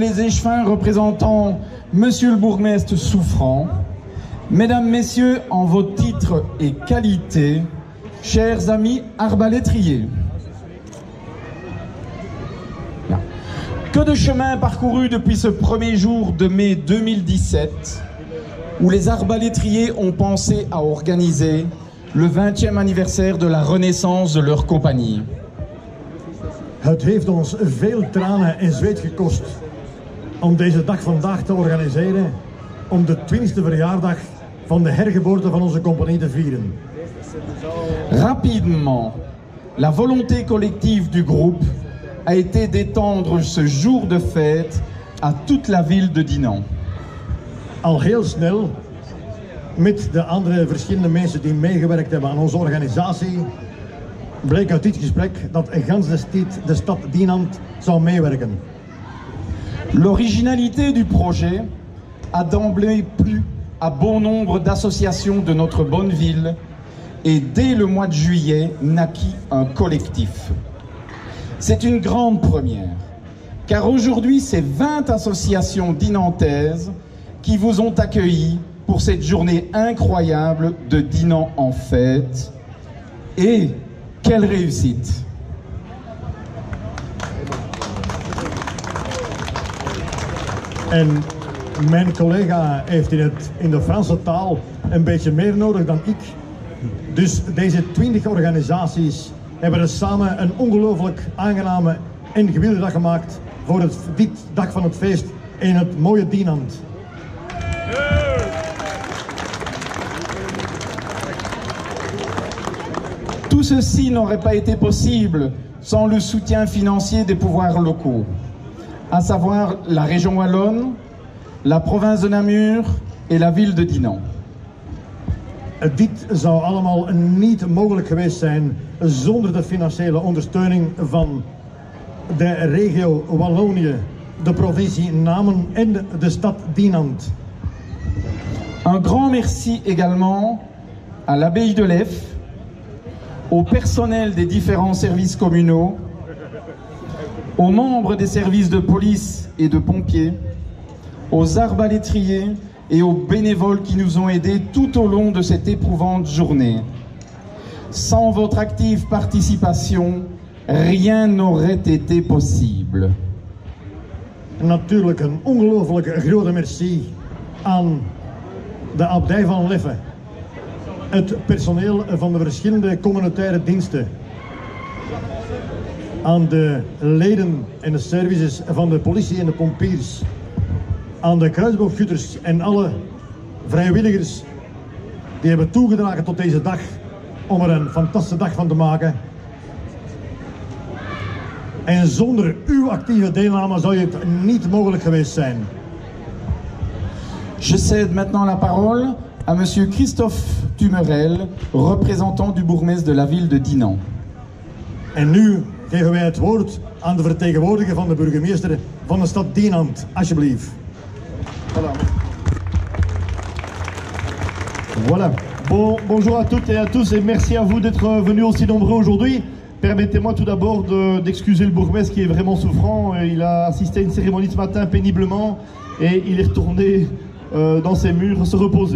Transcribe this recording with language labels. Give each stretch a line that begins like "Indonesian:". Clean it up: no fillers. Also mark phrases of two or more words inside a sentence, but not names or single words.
French: les échevins représentant Monsieur le bourgmestre souffrant, Mesdames, Messieurs, en vos titres et qualités, chers amis arbalétriers. Que de chemin parcouru depuis ce premier jour de mai 2017, où les arbalétriers ont pensé à organiser le 20e anniversaire de la renaissance de leur compagnie.
Dutch: Het heeft ons veel tranen en zweet gekost om deze dag vandaag te organiseren, om de 20e verjaardag van de hergeboorte van onze compagnie te vieren.
French: Rapidement, la volonté collective du groupe a été d'étendre ce jour de fête à toute la ville de Dinant.
Dutch: Al heel snel, met de andere verschillende mensen die meegewerkt hebben aan onze organisatie, bleek uit dit gesprek dat gans de stad Dinant zou meewerken.
French: L'originalité du projet a d'emblée plu à bon nombre d'associations de notre bonne ville et dès le mois de juillet naquit un collectif. C'est une grande première, car aujourd'hui c'est 20 associations dinantaises qui vous ont accueillis pour cette journée incroyable de Dinant en fête. Et quelle réussite!
Dutch: En mijn collega heeft in de Franse taal een beetje meer nodig dan ik. Dus deze 20 organisaties hebben er samen een ongelooflijk aangename en gewilde dag gemaakt voor dit dag van het feest in het mooie Dinant.
French: Tout ceci n'aurait pas été possible sans le soutien financier des pouvoirs locaux, à savoir la région wallonne, la province de Namur et la ville de Dinant.
Dutch: Dit zou allemaal niet mogelijk geweest zijn zonder de financiële ondersteuning van de regio Wallonië, de provincie Namen en de stad Dinant.
French: Un grand merci également à l'abbaye de Lef, au personnel des différents services communaux, aux membres des services de police et de pompiers, aux arbalétriers et aux bénévoles qui nous ont aidés tout au long de cette éprouvante journée. Sans votre active participation, rien n'aurait été possible.
Dutch: Natuurlijk een ongelooflijk grote merci aan de abdij van Leffe. Het personeel van de verschillende communautaire diensten. Aan de leden en de services van de politie en de pompiers. Aan de kruisboogschutters en alle vrijwilligers die hebben toegedragen tot deze dag om er een fantastische dag van te maken. En zonder uw actieve deelname zou het niet mogelijk geweest zijn.
French: Je cède maintenant la parole à Monsieur Christophe Tumerel, représentant du bourgmestre de la ville de Dinan.
Dutch: En nu geven wij het woord aan de vertegenwoordiger van de burgemeester van de stad Dinan, alsjeblieft.
French: Voilà. Bonjour à toutes et à tous et merci à vous d'être venus aussi nombreux aujourd'hui. Permettez-moi tout d'abord d'excuser le bourgmestre qui est vraiment souffrant. Il a assisté à une cérémonie ce matin péniblement et il est retourné dans ses murs se reposer.